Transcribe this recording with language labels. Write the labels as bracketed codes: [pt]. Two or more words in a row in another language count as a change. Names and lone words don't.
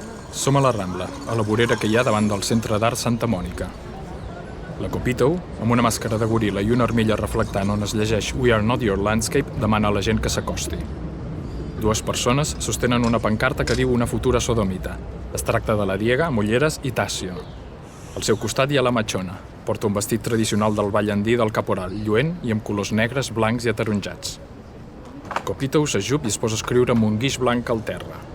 [ca] Som a la Rambla, a la vorera que hi ha davant del Centre d'Art Santa Mònica. La Copito, amb una màscara de goril·la i una armilla reflectant on es llegeix [en] We are not your landscape, [ca] demana a la gent que s'acosti. Dues persones sostenen una pancarta que diu una futura sodomita. Es tracta de la Diega, Mulleres i Tassio. Al seu costat hi ha la Machona. Porta un vestit tradicional del ball andí del caporal, lluent i amb colors negres, blancs i ataronjats. Copito s'ajup i es posa a escriure amb un guix blanc al terra.